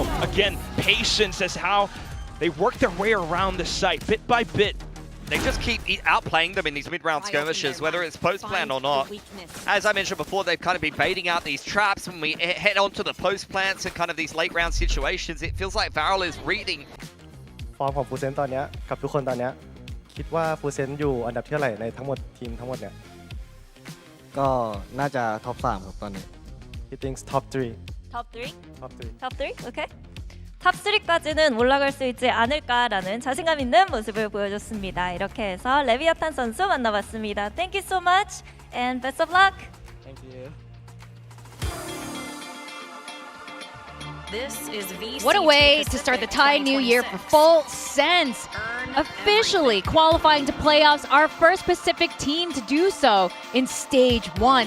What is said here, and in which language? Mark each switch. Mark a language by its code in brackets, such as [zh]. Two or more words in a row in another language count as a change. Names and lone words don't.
[en] Again, patience as how they work their way around the site, bit by bit. They just keep outplaying them in these mid-round skirmishes, whether it's post-plan or not. As I mentioned before, they've kind of been baiting out these traps. When we head on to the post-plants and kind of these late-round situations, it feels like Varrel is reading. [th] ฟอร์มของฟูเซนตอนนี้กับทุกคนตอนนี้คิดว่าฟูเซนอยู่อันดับที่เท่าไหร่ในทั้งหมดทีมทั้งหมดเนี่ยก็น่าจะท็อป3ครับตอนนี้ [en] He thinks top 3 Top 3? Top 3 Top 3? [ko] 오케이. 탑 3까지는 올라갈 수 있지 않을까라는 자신감 있는 모습을 보여줬습니다. 이렇게 해서 레비아탄 선수 만나봤습니다. [en] Thank you so much and best of luck. Thank you. This is VCT What a way to start the Thai New Year for Full Sense. Officially qualifying to playoffs, our first Pacific team to do so in Stage 1.